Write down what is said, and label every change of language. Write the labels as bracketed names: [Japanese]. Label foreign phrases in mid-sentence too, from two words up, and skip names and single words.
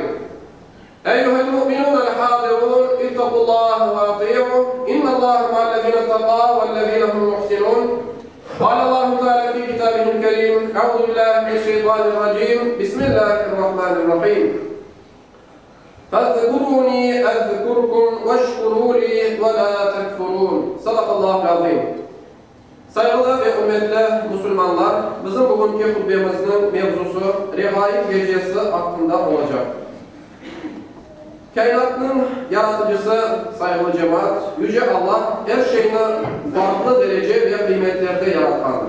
[Arabic] أيها المؤمنون الحاضرون اتقوا الله وأطيعوه، إن الله مع الذين اتقوا والذين هم محسنون. قال الله تعالى في كتابه الكريم: أعوذ بالله من الشيطان الرجيم، بسم الله الرحمن الرحيم. فاذكروني أذكركم واشكروا لي ولا تكفرون. صدق الله العظيم. [Turkish] Saygılı ve hürmetli Müslümanlar, bizim bugünkü hutbemizin mevzusu Regaib Gecesi hakkında olacak. Kainatın yaratıcısı sayılı cemaat, Yüce Allah her şeyini farklı derece ve kıymetlerde yaratkandır.